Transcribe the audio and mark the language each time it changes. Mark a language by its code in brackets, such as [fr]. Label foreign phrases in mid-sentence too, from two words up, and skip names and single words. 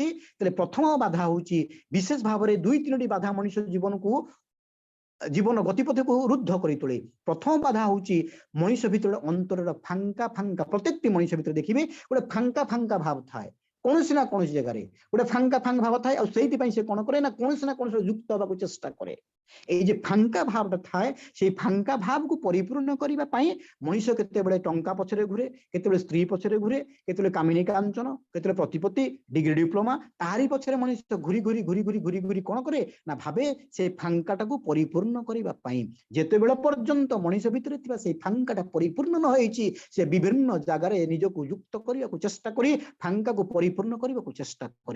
[or] ତାହେଲେ ପ୍ରଥମ ବାଧା ହେଉଛି, ବିଶେଷ ଭାବରେ 2-3ଟି ବାଧା ମଣିଷ ଜୀବନ ଗତିପଥକୁ ରୁଦ୍ଧ କରି ତୋଳେ। ପ୍ରଥମ ବାଧା ହେଉଛି ମଣିଷ ଭିତରେ ଅନ୍ତରର ଫାଙ୍କା ପ୍ରତ୍ୟେକଟି ମଣିଷ ଭିତରେ ଦେଖିବେ ଗୋଟେ ଫାଙ୍କା ଭାବ ଥାଏ, କୌଣସି ନା କୌଣସି ଜାଗାରେ ଗୋଟେ ଫାଙ୍କା ଭାବ ଥାଏ। ଆଉ ସେଇଥିପାଇଁ ସେ କଣ କରେ ନା କୌଣସି ଯୁକ୍ତ ହେବାକୁ ଚେଷ୍ଟା କରେ। ଏଇ ଯେ ଫାଙ୍କା ଭାବଟା ଥାଏ, ସେଇ ଫାଙ୍କା ଭାବକୁ ପରିପୂର୍ଣ୍ଣ କରିବା ପାଇଁ ମଣିଷ କେତେବେଳେ ଟଙ୍କା ପଛରେ ଘୁରେ, କେତେବେଳେ ସ୍ତ୍ରୀ ପଛରେ ଘୁରେ, କେତେବେଳେ କାମିନୀ କାଞ୍ଚନ, କେତେବେଳେ ପ୍ରତିପତ୍ତି, ଡିଗ୍ରୀ ଡିପ୍ଲୋମା, ତାହାରି ପଛରେ ମଣିଷ ଘୁରି କଣ କରେ ନା ଭାବେ ସେ ଫାଙ୍କାଟାକୁ ପରିପୂର୍ଣ୍ଣ କରିବା ପାଇଁ। ଯେତେବେଳେ ପର୍ଯ୍ୟନ୍ତ ମଣିଷ ଭିତରେ ଥିବା ସେଇ ଫାଙ୍କାଟା ପରିପୂର୍ଣ୍ଣ ନ ହେଇଛି, ସେ ବିଭିନ୍ନ ଜାଗାରେ ନିଜକୁ ଯୁକ୍ତ କରିବାକୁ ଚେଷ୍ଟା କରି ଫାଙ୍କାକୁ ପରିପୂର୍ଣ୍ଣ କରିବାକୁ ଚେଷ୍ଟା କରେ।